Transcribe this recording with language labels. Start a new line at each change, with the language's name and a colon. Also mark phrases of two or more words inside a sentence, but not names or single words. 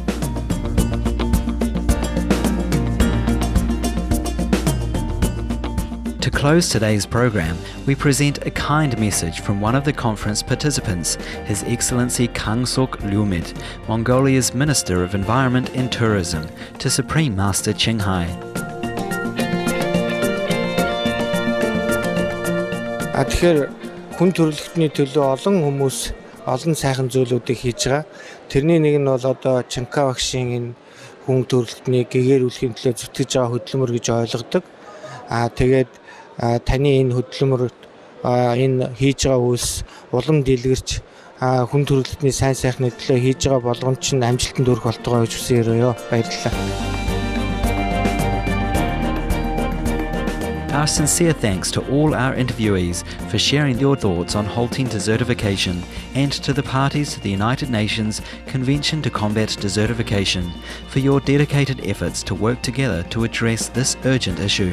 English: To close today's program, we present a kind message from one of the conference participants, His Excellency Khangsok Lyumit, Mongolia's Minister of Environment and Tourism, to Supreme Master Ching Hai.
Mongolian: Тэгэхээр хүн төрөлхтний төлөө олон хүмүүс олон сайхан зүйлүүдийг хийж байгаа. Тэрний нэг нь бол одоо Чанка багшийн энэ хүн төрөлхтний гэгээрүүлэхийн төлөө зүтгэж байгаа хөдөлмөр гэж ойлгодог. Тэгээд таны энэ хөдөлмөрт энэ хийж байгаа үйлс улам дэлгэрч хүн төрөлхтний сайн сайхны төлөө хийж байгаа болгоомж нь амжилтанд хүрэх болтугай гэж хүсэн өрөөё. Баярлалаа.
English: Our sincere thanks to all our interviewees for sharing your thoughts on halting desertification, and to the parties to the United Nations Convention to Combat Desertification for your dedicated efforts to work together to address this urgent issue.